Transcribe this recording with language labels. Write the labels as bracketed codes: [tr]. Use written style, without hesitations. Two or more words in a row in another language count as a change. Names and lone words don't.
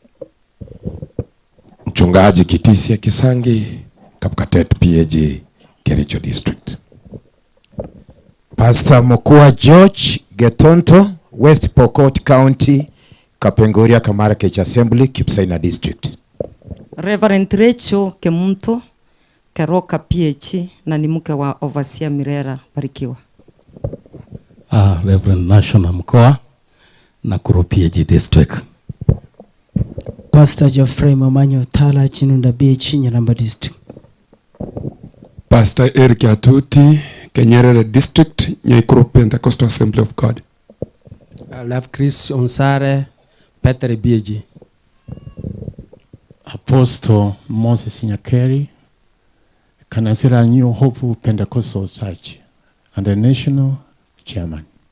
[sw] Mchungaji Kitisia Kisangi, Kapkatet PhD, Kericho District. [en] Pastor Mokua George Getonto, West Pokot County, Kapenguria Kamarakech Assembly, Kipsaina District. [sw] Reverend Rachel Kemunto, Keroka PhD, na ni mke wa Overseer Mirera, barikiwa. [en] Reverend National Mkoa, Nakuru PhD District. Pastor Geoffrey Mamanyo Tala, Chinunda BH, Nyaramba District. Pastor Eric Atuti, Kenyerere District, Nyaikuru Pentecostal Assembly of God. Love Chris Onsare, Peter BG. Apostle Moses Nyakeri, Kanasira New Hope Pentecostal Church, and the national chairman.